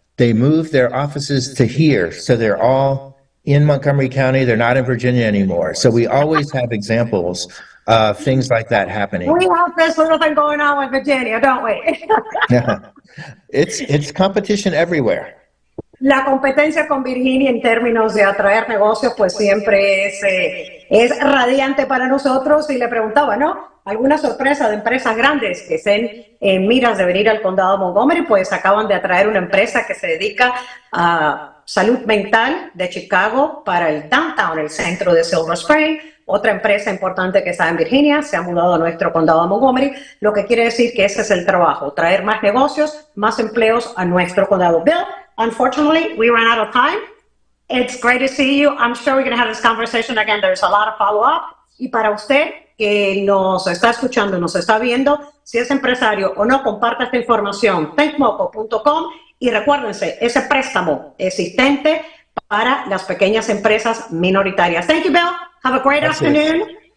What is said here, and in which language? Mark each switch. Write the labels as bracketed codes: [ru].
[en] They moved their offices to here, so they're all in Montgomery County. They're not in Virginia anymore. So we always have examples of things like that happening. We have this little thing going on with Virginia, don't we? It's competition everywhere. [es] La competencia con Virginia en términos de atraer negocios, pues siempre es radiante para nosotros. Y le preguntaba, ¿no? ¿Alguna sorpresa de empresas grandes que estén en miras de venir al condado de Montgomery? Pues acaban de atraer una empresa que se dedica a salud mental de Chicago para el downtown, el centro de Silver Spring. Otra empresa importante que está en Virginia se ha mudado a nuestro condado de Montgomery, lo que quiere decir que ese es el trabajo, traer más negocios, más empleos a nuestro condado. [en] Bill, unfortunately, we ran out of time. It's great to see you. I'm sure we're going to have this conversation again. There's a lot of follow-up. [es] Y para usted que nos está escuchando, nos está viendo, si es empresario o no, comparta esta información, thinkmoco.com, y recuérdense, ese préstamo existente para las pequeñas empresas minoritarias. [en] Thank you, Bill. Have a great afternoon.